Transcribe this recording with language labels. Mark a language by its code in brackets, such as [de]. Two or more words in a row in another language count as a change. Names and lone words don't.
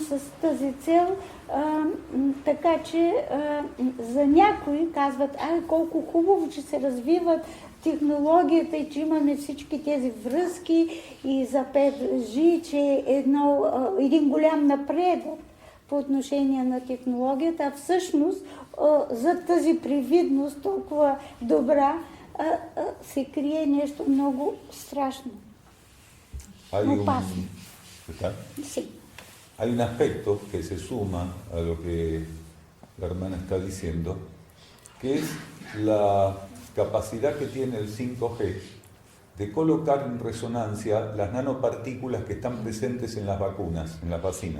[bg] с тази цел, така че за някои казват, колко хубаво, че се развиват технологията и че имаме всички тези връзки и за 5G, че е един голям напредък по отношение на технологията, а всъщност за тази привидност толкова добра се крие нещо много страшно, опасно. [es] Sí. Hay un aspecto que se suma a lo que la hermana está diciendo, que es la capacidad que tiene el 5G de colocar en resonancia las nanopartículas que están presentes en las vacunas, en las vacinas.